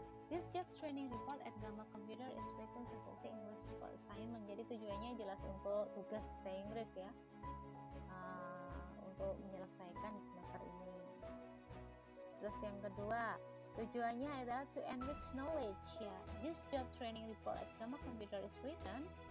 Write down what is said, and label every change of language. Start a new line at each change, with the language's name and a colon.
English: This job training report at Gamma Computer is written to fulfill English report assignment.
Indonesian: Jadi tujuannya jelas untuk tugas bahasa Inggris ya, untuk menyelesaikan di semester ini. Terus yang kedua, tujuannya adalah
English: to enrich knowledge
Indonesian: ya.
English: This job training report at Gamma Computer is written.